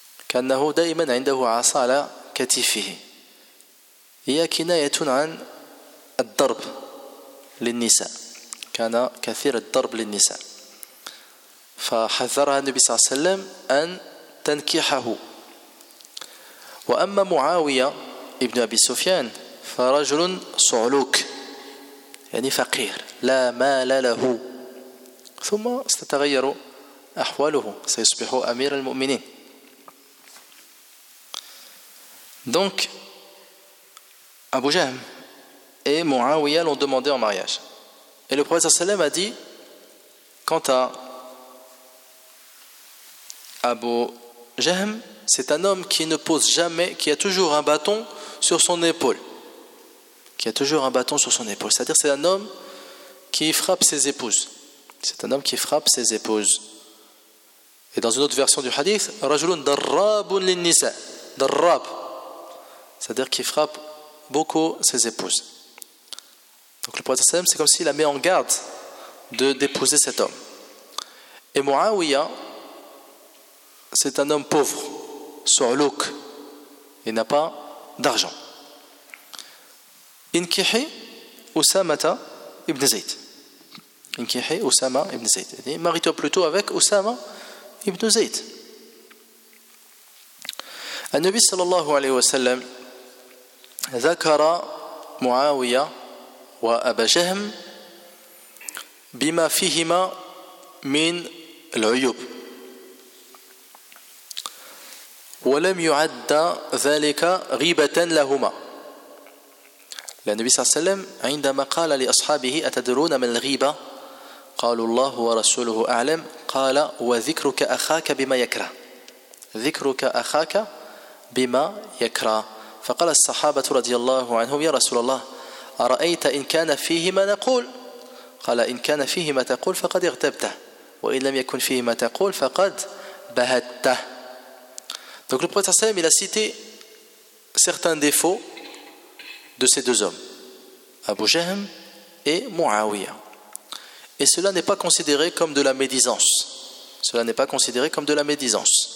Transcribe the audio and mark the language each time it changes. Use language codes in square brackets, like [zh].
[ar] كأنه دائما عنده عصا على كتفه هي كناية عن الضرب للنساء كان كثير الضرب للنساء فحذرها النبي صلى الله عليه وسلم أن تنكحه وأما معاوية ابن أبي سفيان فرجل صعلوك يعني فقير لا مال له ثم ستتغير أحواله سيصبح أمير المؤمنين. [fr] Donc, Abu Jahm et Muawiyah l'ont demandé en mariage. Et le prophète sallallahu alayhi wa sallam a dit, quant à Abu Jahm, c'est un homme qui ne pose jamais, qui a toujours un bâton sur son épaule. Qui a toujours un bâton sur son épaule. C'est-à-dire, c'est un homme qui frappe ses épouses. C'est un homme qui frappe ses épouses. Et dans une autre version du hadith, [ar] Rajulun darrabun linnisa. Darrab. [fr] C'est-à-dire qu'il frappe beaucoup ses épouses. Donc le prophète, c'est comme s'il la met en garde de d'épouser cet homme. Et Muawiyah, c'est un homme pauvre, sourlouk, il n'a pas d'argent. [ar] Inkihi Usamata ibn Zayd. Inkihi Usama ibn Zayd. [fr] Il dit, marie-toi plutôt avec Usama ibn Zayd. [ar] Le Nabi sallallahu alayhi wa sallam ذكر معاوية وأبا جهم بما فيهما من العيوب ولم يعد ذلك غيبة لهما. النبي صلى الله عليه وسلم عندما قال لأصحابه أتدرون من الغيبة قالوا الله ورسوله أعلم قال وذكرك أخاك بما يكره ذكرك أخاك بما يكره. فقال الصحابة رضي الله عنهم يا رسول الله أرأيت إن كان فيهما نقول قال إن كان فيهما تقول فقد اغتبته وإن لم يكن فيهما تقول فقد بهته. [fr] Donc le prophète sallam il a cité certains défauts de ces deux hommes, Abu Jahm et Muawiyah. Et cela n'est pas considéré comme de la médisance. Cela n'est pas considéré comme de la médisance.